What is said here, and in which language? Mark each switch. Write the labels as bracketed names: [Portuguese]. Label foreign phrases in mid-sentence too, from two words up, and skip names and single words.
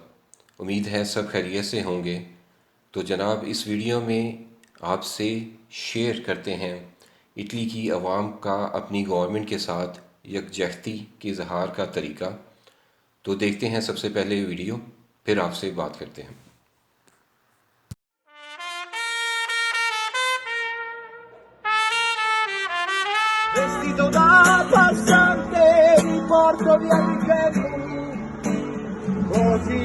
[Urdu] امید ہے سب خیریت سے ہوں گے۔ تو جناب، اس ویڈیو میں آپ سے شیئر کرتے ہیں اٹلی کی عوام کا اپنی گورنمنٹ کے ساتھ یکجہتی کے اظہار کا طریقہ. تو دیکھتے ہیں سب سے پہلے ویڈیو، پھر آپ سے بات کرتے ہیں. [Italian] Vestito da passante mi porto via di così.